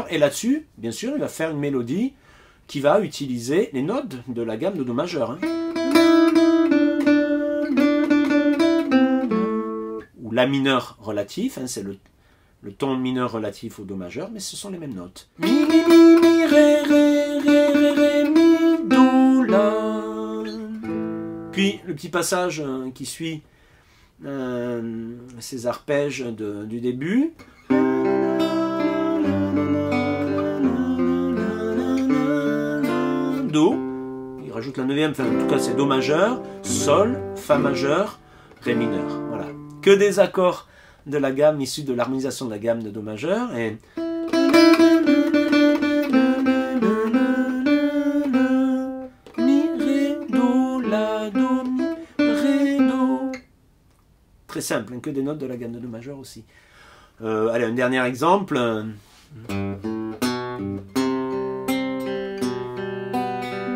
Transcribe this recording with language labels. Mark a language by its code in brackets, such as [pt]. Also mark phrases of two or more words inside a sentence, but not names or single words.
[fr] Et là-dessus, bien sûr, il va faire une mélodie qui va utiliser les notes de la gamme de Do majeur. Hein. La mineur relatif, hein, c'est le ton mineur relatif au Do majeur, mais ce sont les mêmes notes. Mi, mi, mi, mi, ré, ré, ré, ré, ré, mi, do, la. Puis le petit passage qui suit ces arpèges du début. Do, il rajoute la neuvième, enfin en tout cas c'est Do majeur, Sol, Fa majeur, Ré mineur, voilà. Que des accords de la gamme issus de l'harmonisation de la gamme de Do majeur et mi, ré, do, la, do, mi, ré, do. Très simple, hein, que des notes de la gamme de Do majeur aussi. Allez, un dernier exemple.